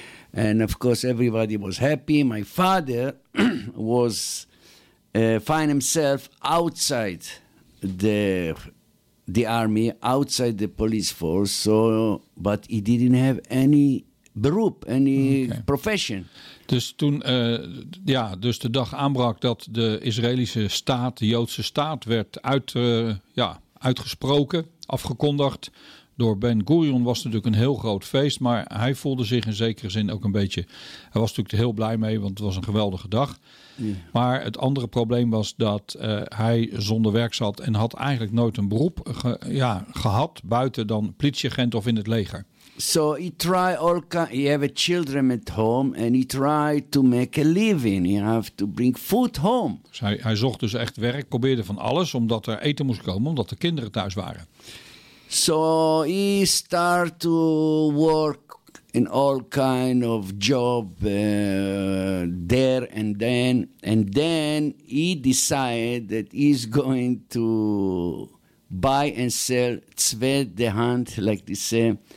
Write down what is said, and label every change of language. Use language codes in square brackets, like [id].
[en] And of course, everybody was happy. My father was find himself outside the army, outside the police force, so, but he didn't have any beroep, any profession. [nl] Dus toen dus de dag aanbrak dat de Israëlische staat, de Joodse staat, werd uitgesproken, afgekondigd door Ben Gurion, was natuurlijk een heel groot feest. Maar hij voelde zich in zekere zin ook een beetje, hij was natuurlijk er heel blij mee, want het was een geweldige dag. Yeah. Maar het andere probleem was dat hij zonder werk zat en had eigenlijk nooit een beroep gehad, buiten dan politieagent of in het leger. [en] So he try all kind. He have a children at home, and he try to make a living. He have to bring food home. [nl] Dus hij zocht dus echt werk, probeerde van alles, omdat er eten moest komen, omdat de kinderen thuis waren. [en] So he start to work in all kind of job there and then, he decided that he's going to buy and sell [nl] tweede hand, [en] like they say.